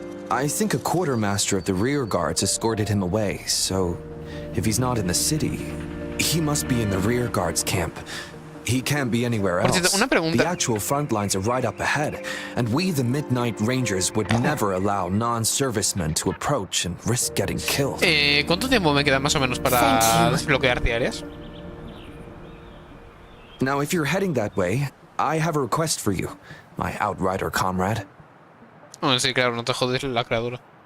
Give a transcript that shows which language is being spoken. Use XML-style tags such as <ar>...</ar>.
<en>I think a quartermaster of the rear guards escorted him away, so if he's not in the city, he must be in the rear guards camp. He can't be anywhere else. The actual front lines are right up ahead, and we, the Midnight Rangers, would never allow non-servicemen to approach and risk getting killed.</en> <es>¿Cuánto tiempo me queda más o menos para desbloquear diarias?</es> <en>Now, if you're heading that way, I have a request for you, my outrider comrade.</en> <es>Oh, sí, claro, no te jodes la creadora.</es>